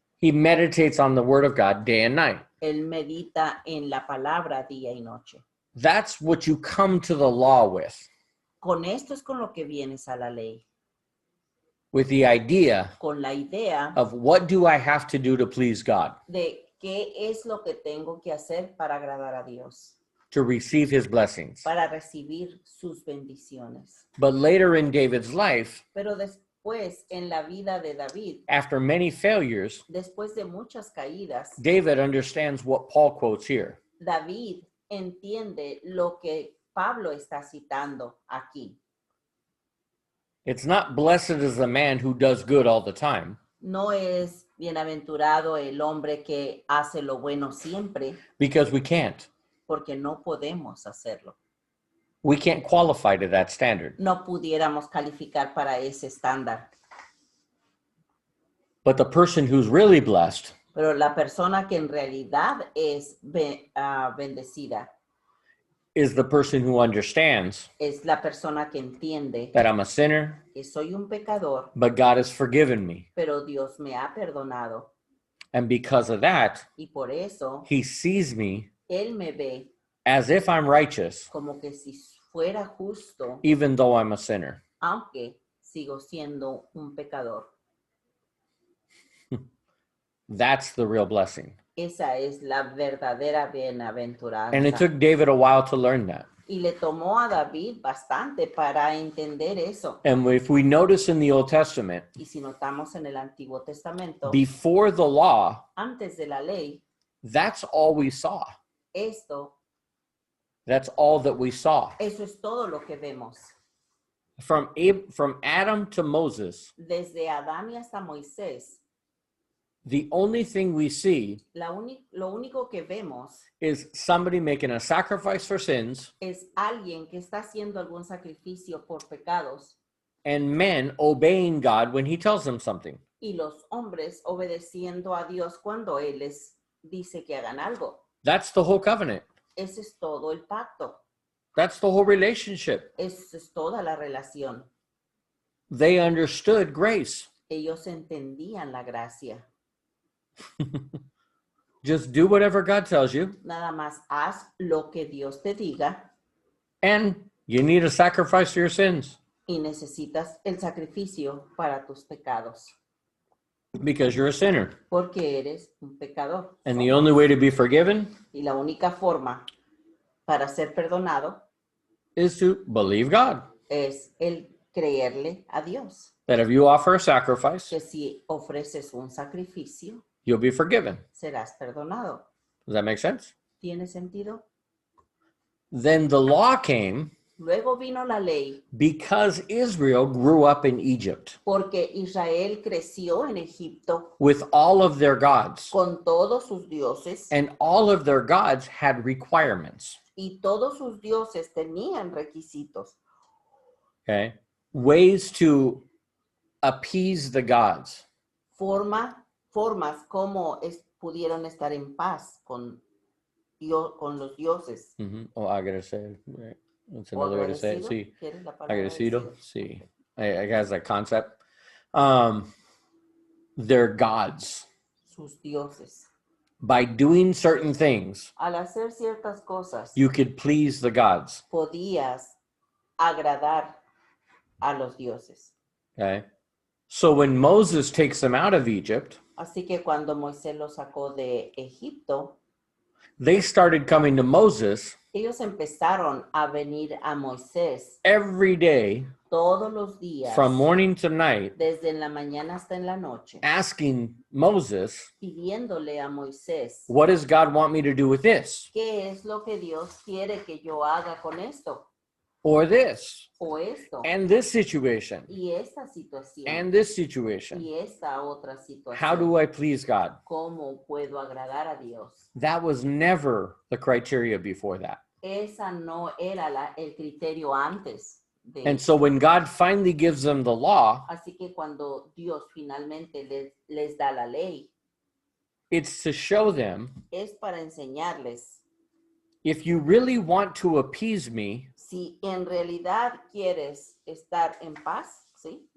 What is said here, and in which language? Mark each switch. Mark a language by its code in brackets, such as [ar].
[en] he meditates on the word of God day and night. [es] él medita en la palabra día y noche. [en] That's what you come to the law with. [es] Con esto es con lo que vienes a la ley. [en] with the idea [es] con la idea [en] of what do I have to do to please God, [es] de qué es lo que tengo que hacer para agradar a Dios, [en] to receive his blessings. [es] para recibir sus bendiciones. [en] But later in David's life, [es] Pero después, en la vida de David, [en] after many failures, [es] después de muchas caídas, [en] David understands what Paul quotes here. [es] David entiende lo que Pablo está citando aquí. [en] It's not blessed is the man who does good all the time, [es] No es bienaventurado el hombre que hace lo bueno siempre, [en] because we can't. [es] porque no podemos hacerlo. [en] We can't qualify to that standard. [es] No pudiéramos calificar para ese estándar. [en] But the person who's really blessed [es] Pero la persona que en realidad es bendecida [en] is the person who understands [es] es la persona que entiende [en] that I'm a sinner, [es] que soy un pecador, [en] but God has forgiven me. [es] pero Dios me ha perdonado. [en] And because of that, [es] Y por eso, [en] he sees me [es] Él me ve [en] as if I'm righteous, [es] como que si fuera justo, [en] even though I'm a sinner. [es] aunque sigo siendo un pecador. [en] That's the real blessing. [es] Esa es la verdadera bienaventuranza. [en] And it took David a while to learn that. [es] Y le tomó a David bastante para entender eso. [en] And if we notice in the Old Testament, [es] Y si notamos en el Antiguo Testamento, [en] before the law, [es] antes de la ley, [en] that's all we saw. [es] esto, [en] That's all that we saw. [es] eso es todo lo que vemos. [en] From Adam to Moses, [es] Desde Adán y hasta Moisés, [en] the only thing we see [es] lo único que vemos [en] is somebody making a sacrifice for sins [es] es alguien que está haciendo algún sacrificio por pecados [en] and men obeying God when he tells them something. [es] y los hombres obedeciendo a Dios cuando Él les dice que hagan algo. [en] That's the whole covenant. [es] Ese es todo el pacto. [en] That's the whole relationship. [es] Esa es toda la relación. [en] They understood grace. [es] Ellos entendían la gracia. [en] Just do whatever God tells you. [es] Nada más haz lo que Dios te diga [en] And you need a sacrifice for your sins [es] y necesitas el sacrificio para tus pecados [en] because you're a sinner. [es] porque eres un pecador. [en] And the only way to be forgiven [es] Y la única forma para ser perdonado [en] is to believe God. [es] es el creerle a Dios. [en] That if you offer a sacrifice, [es] Que si ofreces un sacrificio, [en] you'll be forgiven. [es] serás perdonado. [en] Does that make sense? [es] ¿Tiene sentido? [en] Then the law came [es] Luego vino la ley [en] because Israel grew up in Egypt [es] porque Israel creció en Egipto [en] with all of their gods. [es] con todos sus dioses [en] And all of their gods had requirements. [es] y todos sus dioses tenían requisitos, [en] Okay? Ways to appease the gods. [es] formas como pudieron estar en paz con los dioses. [en] Oh, agradecido. Right. That's another way to say it. [es] Sí. ¿Quieres la palabra Agradecido. agradecido? Sí. [en] I guess that concept. Their gods. [es] Sus dioses. [en] By doing certain things, [es] Al hacer ciertas cosas, [en] you could please the gods. [es] podías agradar a los dioses. [en] Okay? So when Moses takes them out of Egypt, [es] Así que cuando Moisés los sacó de Egipto, [en] they started coming to Moses [es] ellos empezaron a venir a Moisés [en] every day [es] todos los días, [en] from morning to night, [es] desde en la mañana hasta en la noche, [en] asking Moses, [es] pidiéndole a Moisés, [en] what does God want me to do with this? [es] ¿qué es lo que Dios quiere que yo haga con esto [en] Or this? [es] o esto [en] And this situation? [es] y esta situación [en] And this situation? [es] y esta otra [en] How do [es] situación? [en] I please God? [es] ¿Cómo puedo agradar a Dios? [en] That was never the criteria before that. [es] Esa no era el criterio antes de [en] And so when God finally gives them the law, [es] Así que cuando Dios finalmente les da la ley, [en] it's to show them, [es] es para enseñarles, [en] if you really want to appease me, [es] si en realidad quieres estar en paz, ¿sí?